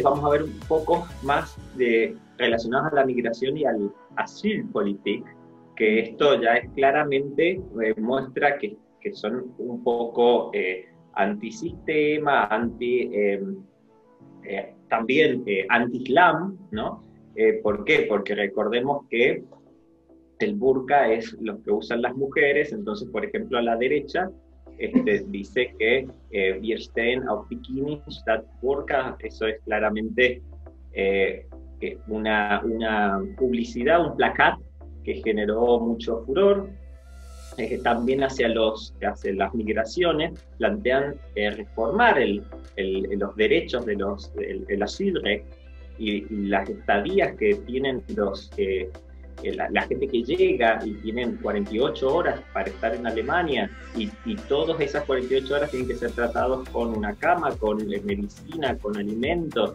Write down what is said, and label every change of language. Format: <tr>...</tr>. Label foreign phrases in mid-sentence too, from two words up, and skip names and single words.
<es>Vamos a ver un poco más relacionados a la migración y al asylpolitik, que esto ya es claramente muestra que son un poco antisistema, también anti-islam, ¿no? ¿Por qué? Porque recordemos que el burka es lo que usan las mujeres, entonces, por ejemplo, a la derecha dice que</es> <de>wir stehen auf Bikini statt burka.</de> <es>Eso es claramente una publicidad, un placat que generó mucho furor. También hacia las migraciones plantean reformar los derechos del asylrecht y las estadías que tienen la gente que llega y tienen 48 horas para estar en Alemania y todas esas 48 horas tienen que ser tratados con una cama, con medicina, con alimentos.</es>